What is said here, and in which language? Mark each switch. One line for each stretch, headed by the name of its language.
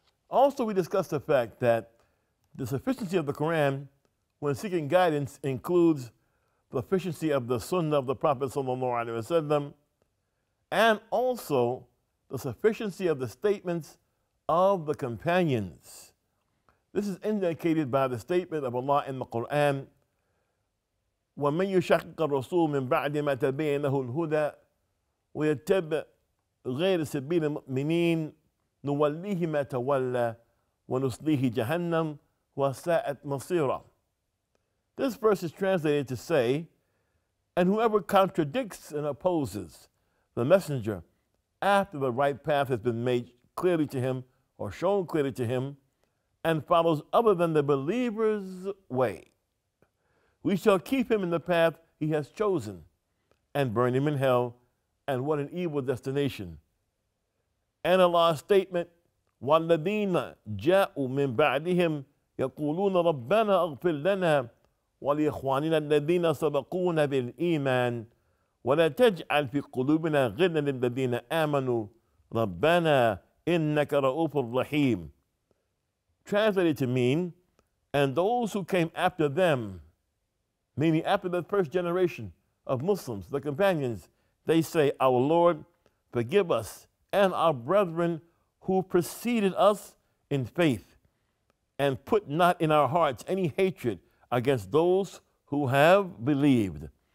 English: Also, we discussed the fact that the sufficiency of the Quran when seeking guidance includes the sufficiency of the Sunnah of the Prophet ﷺ, and also the sufficiency of the statements of the companions. This is indicated by the statement of Allah in the Quran,
Arabic: وَمَنْ يُشَقِّقَ الرَّسُولَ مِنْ بَعْدِ مَا تَبَيَّنَ لَهُ الْهُدَى وَيَتَّبِعْ غَيْرَ سَبِيلِ الْمُؤْمِنِينَ نُوَلِّهِ مَا تَوَلَّى وَنُصْلِيهِ جَهَنَّمَ وَسَاءَتْ مَصِيرًا.
English: This verse is translated to say, and whoever contradicts and opposes the messenger after the right path has been made clearly to him or shown clearly to him, and follows other than the believer's way, we shall keep him in the path he has chosen and burn him in hell, and what an evil destination. And Allah's statement,
Arabic: وَالَّذِينَ جَاءُوا مِن بَعْدِهِمْ يَقُولُونَ رَبَّنَا اغْفِرْ لَنَا وَلِإِخْوَانِنَا الَّذِينَ سَبَقُونَا بِالْإِيمَانِ وَلَا تَجْعَلْ فِي قُلُوبِنَا غِلًّا لِلَّذِينَ آمَنُوا رَبَّنَا إِنَّكَ رَءُوفٌ رَحِيمٌ.
English: Translated to mean, and those who came after them, meaning after the first generation of Muslims, the companions, they say, our Lord, forgive us and our brethren who preceded us in faith, and put not in our hearts any hatred against those who have believed.